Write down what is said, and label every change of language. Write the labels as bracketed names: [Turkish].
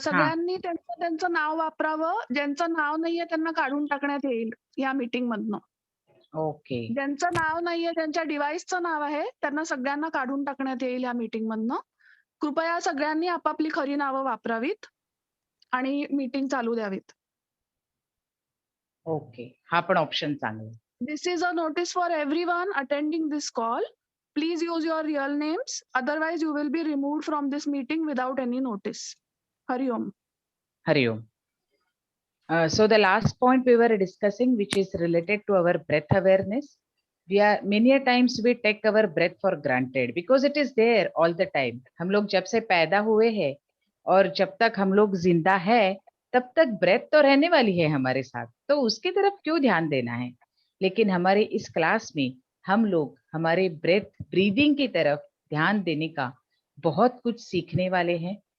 [Marathi] सगळ्यांनी त्यांचं नाव वापरावं. ज्यांचं नाव नाहीये त्यांना काढून टाकण्यात येईल या मीटिंग मधनं. [English] Okay. [Marathi] ज्यांचं नाव नाहीये, ज्यांच्या डिव्हाइसचं नाव आहे, त्यांना सगळ्यांना काढून टाकण्यात येईल या मीटिंग मधनं. कृपया सगळ्यांनी आपापली खरी नावं वापरावीत आणि मीटिंग चालू द्यावीत. ओके. हा पण ऑप्शन चांगला. [English] This is a notice for everyone attending this call. Please use your real names. Otherwise, you will be removed from this meeting without any notice. [Hindi] Hari Om. Hariom. [English] So the last point we were discussing, which is related to our breath awareness. Many a times we take our breath for granted because it is there all the time. [Hindi] हम लोग जब से पैदा हुए हैं और जब तक हम लोग जिंदा है तब तक ब्रेथ तो रहने वाली है हमारे साथ, तो उसकी तरफ क्यों ध्यान देना है. लेकिन हमारे इस क्लास में हम लोग हमारे ब्रीदिंग की तरफ ध्यान देने का बहुत कुछ सीखने वाले हैं.